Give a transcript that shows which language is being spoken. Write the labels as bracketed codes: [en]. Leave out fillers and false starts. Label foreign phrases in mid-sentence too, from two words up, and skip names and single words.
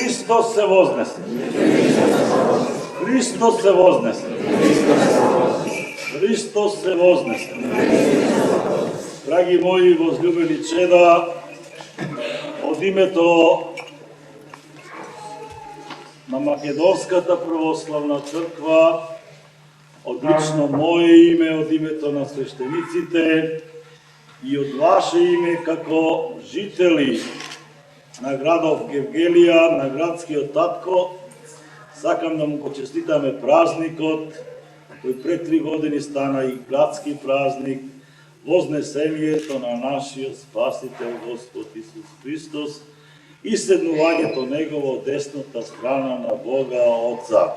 [mk] Христос се вознесе. Христос се вознесе. Христос се вознесе. Драги мои возлюбени чеда, од името на Македонската православна црква, од лично мое име, од името на свештениците и од ваше име како жители на градов Гевгелија, на градскиот татко, сакам да му го честитаме празникот, кој пред 3 години стана и градски празник, вознесението на нашиот Спасител Господ Исус Христос и седнувањето Негово од десната страна на Бога Отца.